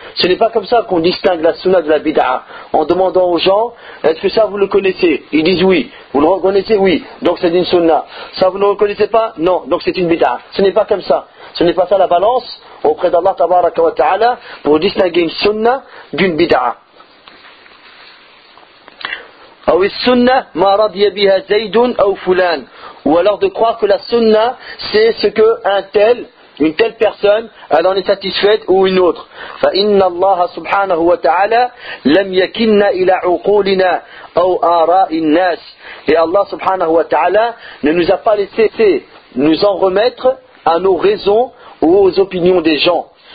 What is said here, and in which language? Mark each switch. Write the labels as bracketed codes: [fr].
[fr] Ce n'est pas comme ça qu'on distingue la sunna de la bid'a. En demandant aux gens, est-ce que ça vous le connaissez? Ils disent oui. Vous le reconnaissez? Oui. Donc c'est une sunna. Ça vous ne le reconnaissez pas? Non. Donc c'est une bid'a. Ce n'est pas comme ça. Ce n'est pas ça la balance auprès d'Allah tabaraka wa ta'ala pour distinguer une sunna d'une bid'a. [ar] أو السنة ما رضي بها زيد أو فلان. [fr] Ou alors de croire que la sunna, c'est ce que une telle personne, elle en est satisfaite ou une autre. [ar] فَإِنَّ اللَّهَ سُبْحَانَهُ وَتَعَالَى لَمْ يَكِنَّ إِلَى عُقُولِنَا أَوْ آرَاءِ النَّاسِ. [fr] Et Allah subhanahu wa ta'ala ne nous a pas laissé nous en remettre à nos raisons ou aux opinions des gens.